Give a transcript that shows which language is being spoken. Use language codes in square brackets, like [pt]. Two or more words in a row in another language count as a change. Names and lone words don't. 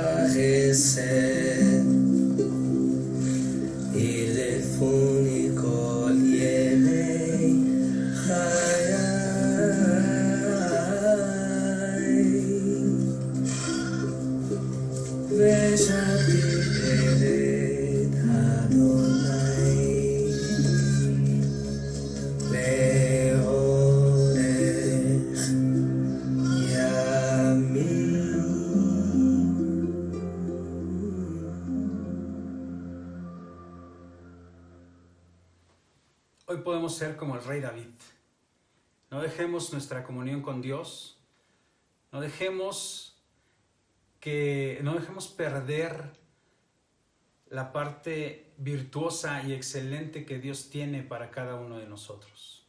[he] וחסד ילפוני כל ימי חיי ושבתי בבית אדוני לאורך ימים. [es] Hoy podemos ser como el rey David. No dejemos nuestra comunión con Dios No dejemos perder la parte virtuosa y excelente que Dios tiene para cada uno de nosotros.